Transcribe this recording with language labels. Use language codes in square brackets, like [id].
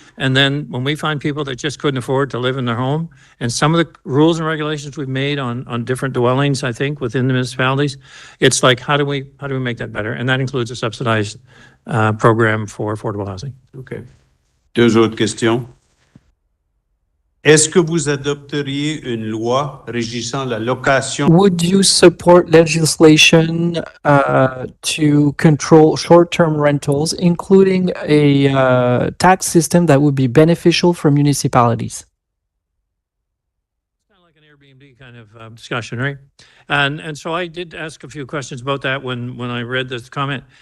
[en] And then when we find people that just couldn't afford to live in their home, and some of the rules and regulations we've made on different dwellings, I think, within the municipalities, it's like, how do we make that better? And that includes a subsidized program for affordable housing. [fr] OK. 2 autres questions. Est-ce que vous adopteriez une loi régissant la location? [en] Would you support legislation to control short-term rentals, including a tax system that would be beneficial for municipalities? Kind of like an Airbnb kind of discussion, right? And so I did ask a few questions about that when I read this comment.